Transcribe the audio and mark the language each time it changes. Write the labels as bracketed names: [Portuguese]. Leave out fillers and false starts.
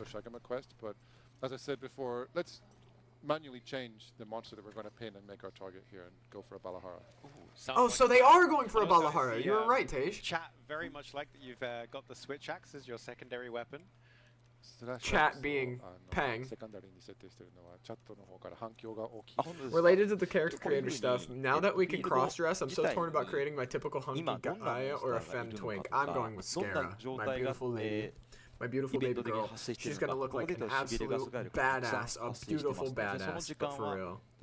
[English] Alpha Doshagama quest, but as I said before, let's manually change the monster that we're going to pin and make our target here and go for a Balahara. Oh, so they are going for a Balahara. The, You're right, Tej. Chat very much like that you've got the switch axe as your secondary weapon. Chat being Pang. [Japanese] セカンダリーに設定してるのはチャットの方から反響が大きい。 [English] Related to the character creator stuff, now that we can cross-dress, I'm so torn about creating my typical hunky guy or a femme twink. I'm going with Scara, my beautiful lady. My beautiful baby girl. She's gonna look like an absolute badass, a beautiful badass, but for real.